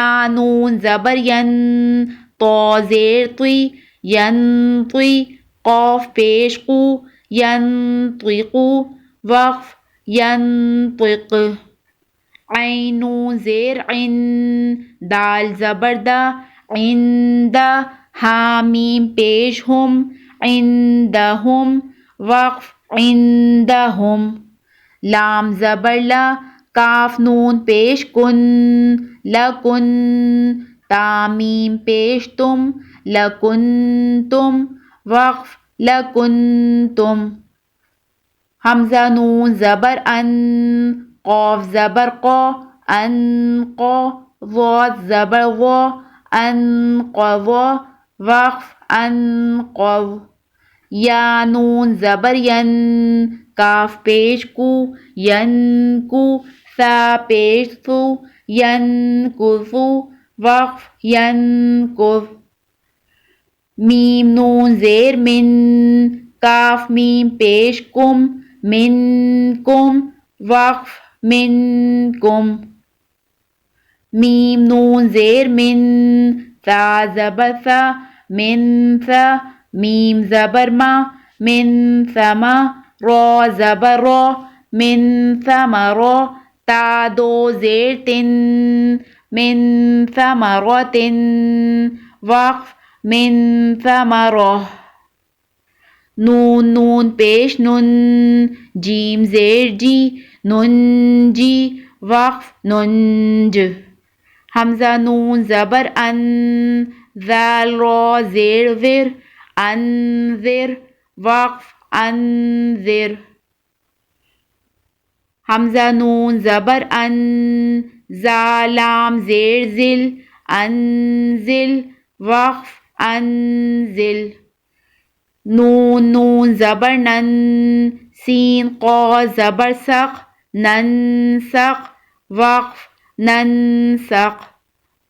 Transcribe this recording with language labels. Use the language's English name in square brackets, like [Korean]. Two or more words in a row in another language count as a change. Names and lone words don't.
[Urdu] نون زبر ین، طا زیر طی، ینطی، قاف پیش قو، ینطقو، وقف ینطق، عین نون زیر عن، دال زبر دا، عندہ، ہا میم پیش ہم، عندہم، وقف عندہم، لام زبر لا، کاف نون پیش کن، لکن، تا میم پیش تم، لکنتم، وقف لکنتم، حمزہ نون زبر ان، قاف زبر قا، انقا، ضاد زبر وا، انقضا، وقف انقض، یا نون زبر ین، کاف پیش کو، ینکو، ثا پیش ثو، ینکثو، وقف ینکث، میم نون زیر من، کاف میم پیش کم، منکم، وقف منکم، میم نون زیر من، ثا زبر ثا، من ثا، میم زبر ما، من ثما، را زبر را، من ثمرا، تا دو زیر تن، من ثمرات، وقف من ثمرہ، نون پیش نن، جیم زیر جی، ننجی، وقف ننج، حمزہ نون زبر ان، ذال را زیر زر، انذر، وقف انذر، حمزہ نون زبر ان، زا لام زیر ذل، انزل، وقف انزل، نون زبر نن، سین قا زبر سق، ننسق، وقف ننسق،